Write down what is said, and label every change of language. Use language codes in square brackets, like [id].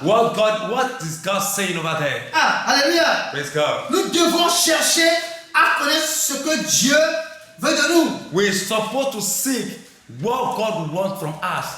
[en] What is God saying over there? [fr] Ah, alléluia. [en] Praise God. [fr] Nous devons chercher à connaître ce que Dieu veut de nous. [en] We're supposed to seek what God wants from us.